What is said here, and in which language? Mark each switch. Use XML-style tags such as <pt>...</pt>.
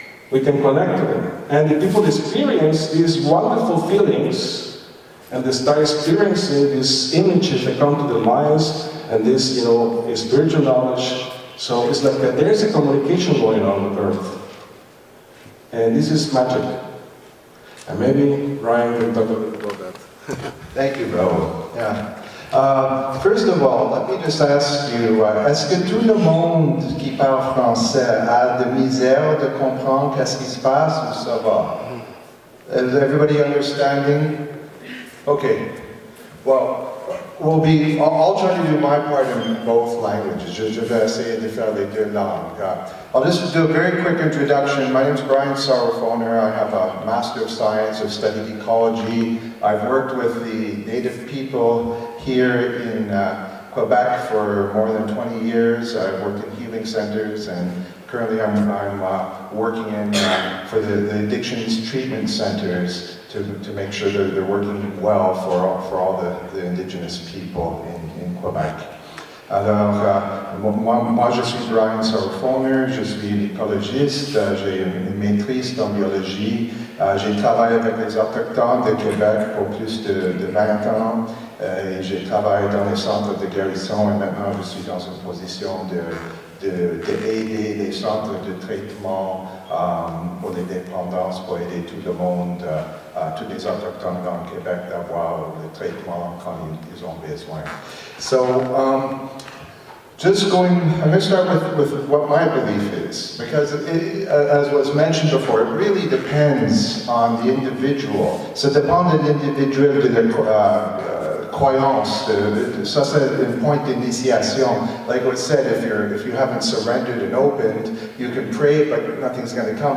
<en>We can connect to them. And the people experience these wonderful feelings, and they start experiencing these images that come to their minds, and this, spiritual knowledge. So it's like there's a communication going on with Earth. And this is magic. And maybe Ryan can talk a little about that. Thank you, Raoul. Yeah. First of all, let me just ask you,</en> <fr>est-ce que tout le monde qui parle français a de misère de comprendre qu'est-ce qui se passe ou ça va?</fr> <en>Is everybody understanding? Okay. Well, I'll try to do my part in both languages.</en> <fr>Je vais essayer de faire les deux langues.</fr> <en>I'll just do a very quick introduction. My name is Brian Sauerfoner. I have a Master of Science. I've studied ecology. I've worked with the native people here in Quebec for more than 20 years. I've worked in healing centers, and currently I'm working in for the addictions treatment centers to make sure that they're working well for all the indigenous people in Quebec.</en> <fr>Alors, moi je suis Brian Sauerfoner, je suis écologiste, j'ai une maîtrise en biologie, j'ai travaillé avec les Autochtones de Québec pour plus de 20 ans, et j'ai travaillé dans les centres de guérison, et maintenant je suis dans une position d'aider les centres de traitement pour les dépendances, pour aider tout le monde, tous les Autochtones dans le Québec d'avoir le traitement quand ils ont besoin.</fr> <en>So, I'm going to start with what my belief is, because as was mentioned before, it really depends on the individual.</en> <fr>Ça dépend de l'individuel, de la croyance. Ça c'est un point d'initiation.</fr> <en>Like was said, if you haven't surrendered and opened, you can pray, but nothing's going to come.</en>